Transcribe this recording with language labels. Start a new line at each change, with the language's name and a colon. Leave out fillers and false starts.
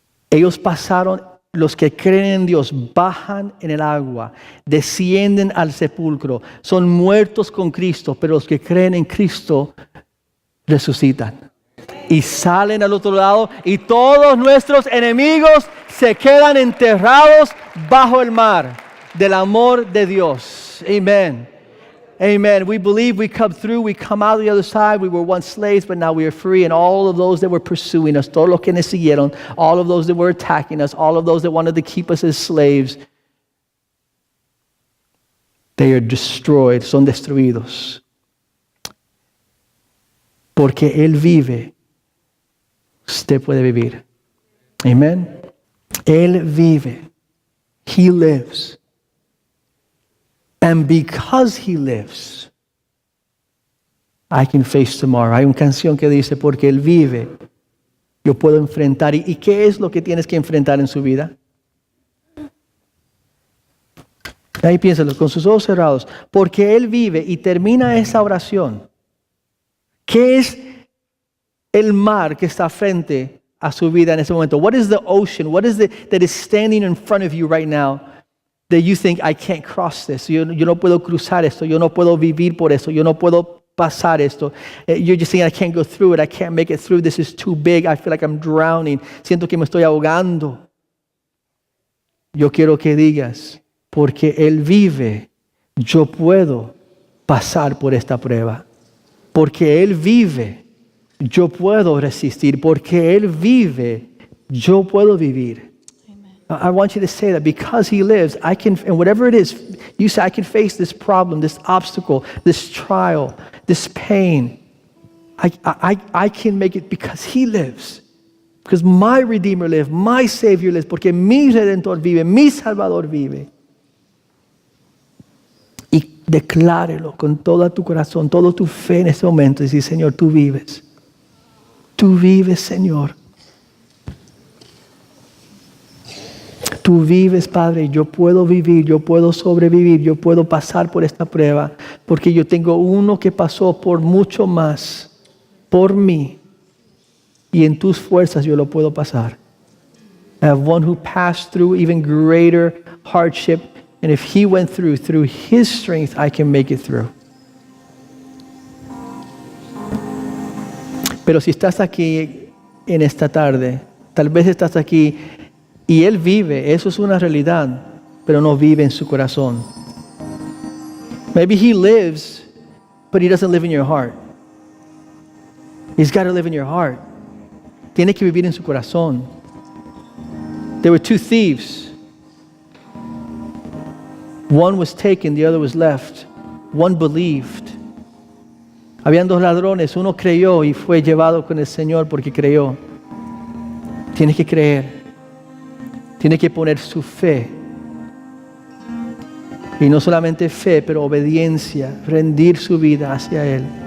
Spanish: Ellos pasaron, los que creen en Dios bajan en el agua, descienden al sepulcro, son muertos con Cristo, pero los que creen en Cristo resucitan. Y salen al otro lado y todos nuestros enemigos se quedan enterrados bajo el mar del amor de Dios. Amen. Amen.
English: We believe we come through, we come out the other side. We were once slaves, but now we are free. And all of those that were pursuing us,
Spanish: todos los que nos siguieron,
English: all of those that were attacking us, all of those that wanted to keep us as slaves, They are destroyed,
Spanish: son destruidos. Porque Él vive, usted puede vivir. Amen. Él vive.
English: He lives. And because He lives, I can face tomorrow.
Spanish: Hay una canción que dice, porque Él vive, yo puedo enfrentar. ¿Y qué es lo que tienes que enfrentar en su vida? Ahí piénsalo, con sus ojos cerrados. Porque Él vive, y termina esa oración. ¿Qué es el mar que está frente a su vida en ese momento?
English: What is the ocean? What is that is standing in front of you right now that you think, I can't cross this?
Spanish: Yo no puedo cruzar esto. Yo no puedo vivir por esto. Yo no puedo pasar esto.
English: You're just saying, I can't go through it. I can't make it through. This is too big. I feel like I'm drowning.
Spanish: Siento que me estoy ahogando. Yo quiero que digas, porque Él vive, yo puedo pasar por esta prueba. Porque Él vive, yo puedo resistir. Porque Él vive, yo puedo vivir. Amen.
English: I want you to say that because He lives, I can, and whatever it is, you say, I can face this problem, this obstacle, this trial, this pain. I can make it because He lives. Because my Redeemer lives, my Savior lives.
Spanish: Porque mi Redentor vive, mi Salvador vive. Y declárelo con todo tu corazón, toda tu fe en este momento. Y decir, Señor, tú vives. Tú vives, Señor. Tú vives, Padre. Yo puedo vivir, yo puedo sobrevivir, yo puedo pasar por esta prueba. Porque yo tengo uno que pasó por mucho más, por mí. Y en tus fuerzas yo lo puedo pasar.
English: I have one who passed through even greater hardship. And if He went through His strength, I can make it through.
Spanish: Pero si estás aquí en esta tarde, tal vez estás aquí y Él vive, eso es una realidad, pero no vive en su corazón.
English: Maybe He lives, but He doesn't live in your heart. He's got to live in your heart.
Spanish: Tiene que vivir en su corazón.
English: There were two thieves. One was taken, the other was left. One believed.
Spanish: Habían dos ladrones, uno creyó y fue llevado con el Señor porque creyó. Tienes que creer. Tiene que poner su fe. Y no solamente fe, pero obediencia, rendir su vida hacia Él.